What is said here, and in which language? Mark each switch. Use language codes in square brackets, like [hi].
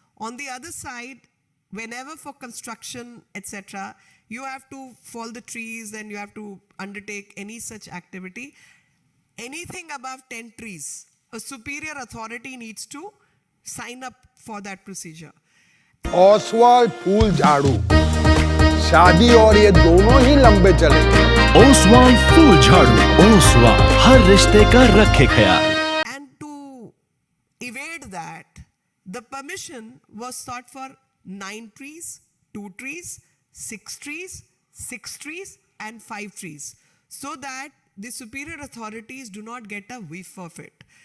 [en] On the other side, whenever for construction, etc., you have to fall the trees and you have to undertake any such activity. Anything above 10 trees, a superior authority needs to sign up for that procedure. [hi] Oswal फूल झाड़ू, शादी और ये दोनों ही लंबे चलेंगे। ओसवाल फूल झाड़ू, ओसवाल हर रिश्ते का रखे ख्याल। [en] And to evade that, the permission was sought for 9 trees, 2 trees, 6 trees, 6 trees, and 5 trees, so that the superior authorities do not get a whiff of it.